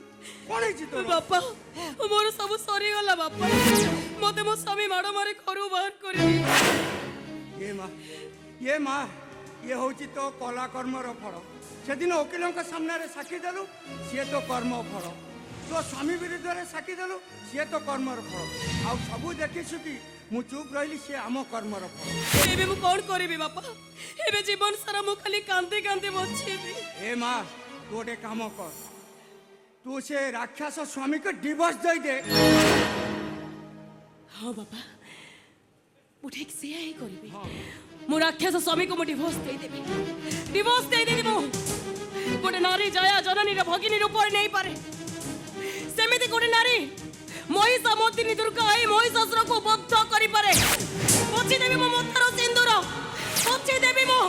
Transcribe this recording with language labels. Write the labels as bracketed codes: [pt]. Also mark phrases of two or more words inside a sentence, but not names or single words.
[or] କଣ ହେଇଛି ତୋର? ବାପା ମୋର ସବୁ ସରିଗଲା ବାପା। ମତେ ମୋ ସ୍ୱାମୀ ମାଡ଼ ମାରି ଘରୁ ବାହାର କରିବି। ଏ ମା ଇଏ ହଉଛି ତୋ କଲା କର୍ମର ଫଳ। ସେଦିନ ଓକିଲଙ୍କ ସାମ୍ନାରେ ସାକ୍ଷୀ ଦେଲୁ, ସିଏ ତୋ କର୍ମ ଫଳ। ତୋ ସ୍ୱାମୀ ବିରୁଦ୍ଧେ ସାକ୍ଷୀ ଦେଲୁ ସେ ତୋ କର୍ମର ଫଳ ଆଉ ସବୁ ଦେଖିଛୁ କି ମୁ ଚୁପ ରଇଲି ସେ ଆମ କର୍ମର ଫଳ ଏବେ ମୁଁ କଣ କରିବି ବାପା ଏବେ ଜୀବନ ସାରା ମୁଁ ଖାଲି କାନ୍ଦି କାନ୍ଦି ବଞ୍ଚିବି ଏ ମା ତୁ ଗୋଟେ କାମ କର ତୁ ସେ ରାକ୍ଷସ ସ୍ୱାମୀକେ ଡିଭୋର୍ସ ଦେଇ ଦେ ହଁ ବାପା ମୁଁ ଠିକ ସେୟା ହିଁ କରିବି ମୁଁ ରାକ୍ଷସ ସ୍ୱାମୀକୁ ମୁଁ ଡିଭୋର୍ସ ଦେଇଦେବି ମୁଁ ଗୋଟେ ନାରୀ ଜୟା ଜନନୀର ଭଗିନୀ ରୂପରେ ନେଇପାରେ ସେମିତି ଗୋଟେ ନାରୀ ମହିଷାମର୍ଦିନୀ ଦୁର୍ଗା ଏଇ ମହିଷାସୁରକୁ ବଦ୍ଧ କରିପାରେ ପୋଛିଦେବି ମୋ ମଥାର ସିନ୍ଦୁର ପୋଛିଦେବି